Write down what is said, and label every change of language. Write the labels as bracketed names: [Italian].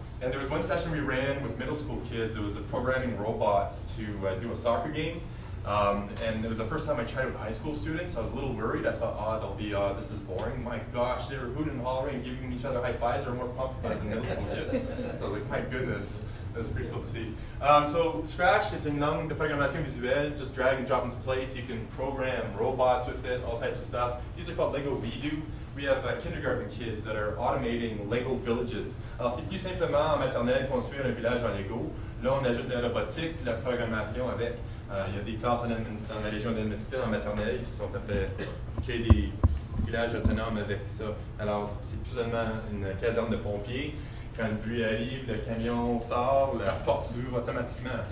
[English] And there was one session we ran with middle school kids. It was programming robots to do a soccer game. And it was the first time I tried it with high school students. I was a little worried. I thought, they'll be, this is boring. My gosh, they were hooting and hollering and giving each other high fives. They were more pumped about it than middle school kids. So I was like, my goodness, that was pretty cool to see. [French] So Scratch, c'est une langue de programmation visuelle. [English] Just drag and drop into place. You can program robots with it, all types of stuff. These are called Lego Redo. We have kindergarten kids that are automating Lego villages. [French] Alors c'est plus simplement en maternelle construire un village en Lego. Là, on ajoute la robotique, la programmation avec. Il y a des classes dans la région d'Edmundston en maternelle qui sont fait créer des villages autonomes avec ça. Alors, c'est plus seulement une caserne de pompiers. Quand le bruit arrive, le camion sort, la porte s'ouvre automatiquement.